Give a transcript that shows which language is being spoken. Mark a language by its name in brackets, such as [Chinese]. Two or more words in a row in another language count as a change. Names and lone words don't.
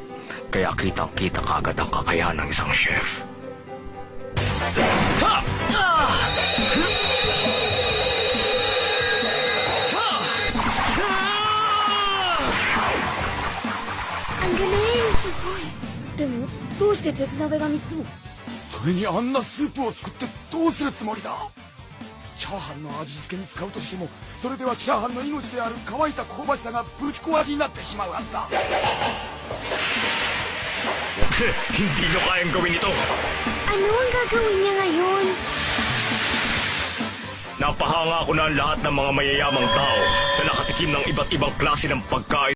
[Filipino] Kaya kitang-kita kagad ang kakayahan ng isang chef. Ha! Ang galing! [Japanese] でも、どうして鉄鍋が3つも？それにあんなスープを作ってどうするつもりだ？チャーハンの味付けに使うとしても、それではチャーハンの命である乾いた香ばしさがぶち壊しになってしまうはずだ。 [Filipino] Hindi nyo kayang gawin ito. Ano ang gagawin niya ngayon? Napahanga ko na ang lahat ng mga mayayamang tao na nakatikim ng iba't ibang klase ng pagkain